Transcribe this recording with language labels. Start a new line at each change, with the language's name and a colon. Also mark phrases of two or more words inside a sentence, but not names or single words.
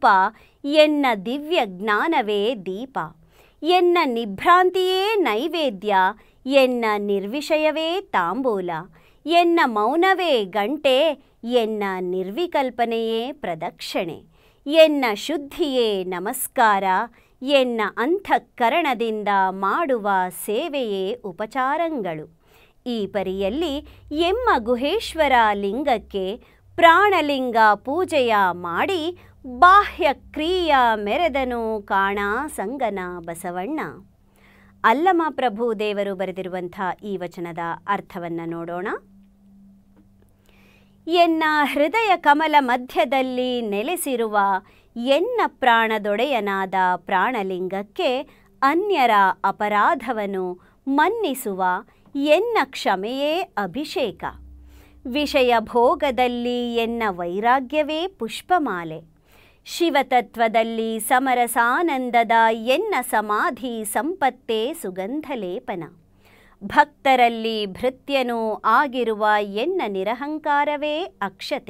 Kannada: ಎನ್ನ ದಿವ್ಯ ಜ್ಞಾನವೇ ದೀಪ, ಎನ್ನ ನಿಭ್ರಾಂತಿಯೇ ನೈವೇದ್ಯ, ಎನ್ನ ನಿರ್ವಿಷಯವೇ ತಾಂಬೂಲ, ಎನ್ನ ಮೌನವೇ ಗಂಟೆ, ಎನ್ನ ನಿರ್ವಿಕಲ್ಪನೆಯೇ ಪ್ರದಕ್ಷಿಣೆ, ಎನ್ನ ಶುದ್ಧಿಯೇ ನಮಸ್ಕಾರ, ಎನ್ನ ಅಂತಃಕರಣದಿಂದ ಮಾಡುವ ಸೇವೆಯೇ ಉಪಚಾರಂಗಳು. ಈ ಪರಿಯಲ್ಲಿ ಎಮ್ಮ ಗುಹೇಶ್ವರ ಲಿಂಗಕ್ಕೆ ಪ್ರಾಣಲಿಂಗ ಪೂಜೆಯ ಮಾಡಿ ಬಾಹ್ಯ ಕ್ರಿಯ ಮೆರೆದನು ಕಾಣ ಸಂಗನ ಬಸವಣ್ಣ. ಅಲ್ಲಮ ಪ್ರಭು ದೇವರು ಬರೆದಿರುವಂಥ ಈ ವಚನದ ಅರ್ಥವನ್ನು ನೋಡೋಣ. ಎನ್ನ ಹೃದಯ ಕಮಲ ಮಧ್ಯದಲ್ಲಿ ನೆಲೆಸಿರುವ ಎನ್ನ ಪ್ರಾಣದೊಡೆಯನಾದ ಪ್ರಾಣಲಿಂಗಕ್ಕೆ ಅನ್ಯರ ಅಪರಾಧವನ್ನು ಮನ್ನಿಸುವ ಎನ್ನ ಕ್ಷಮೆಯೇ ಅಭಿಷೇಕ, ವಿಷಯ ಭೋಗದಲ್ಲಿ ಎನ್ನ ವೈರಾಗ್ಯವೇ ಪುಷ್ಪಮಾಲೆ, ಶಿವತತ್ವದಲ್ಲಿ ಸಮರಸಾನಂದದ ಎನ್ನ ಸಮಾಧಿ ಸಂಪತ್ತೇ ಸುಗಂಧಲೇಪನ, ಭಕ್ತರಲ್ಲಿ ಭೃತ್ಯನೂ ಆಗಿರುವ ಎನ್ನ ನಿರಹಂಕಾರವೇ ಅಕ್ಷತೆ,